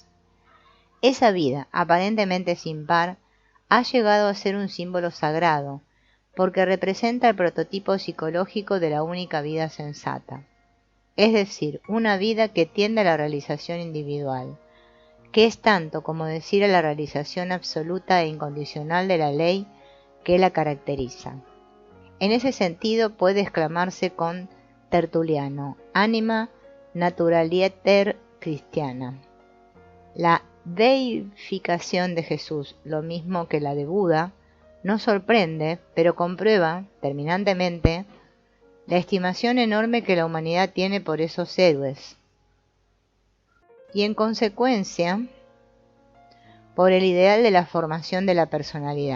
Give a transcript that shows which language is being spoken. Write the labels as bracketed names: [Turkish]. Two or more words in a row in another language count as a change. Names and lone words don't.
[Spanish] Esa vida, aparentemente sin par, ha llegado a ser un símbolo sagrado, porque representa el prototipo psicológico de la única vida sensata, es decir, una vida que tiende a la realización individual, que es tanto como decir a la realización absoluta e incondicional de la ley que la caracteriza. En ese sentido puede exclamarse con Tertuliano, [Latin] anima naturaliter Christiana. [Spanish] La deificación de Jesús, lo mismo que la de Buda, no sorprende, pero comprueba, terminantemente, la estimación enorme que la humanidad tiene por esos héroes, y en consecuencia, por el ideal de la formación de la personalidad.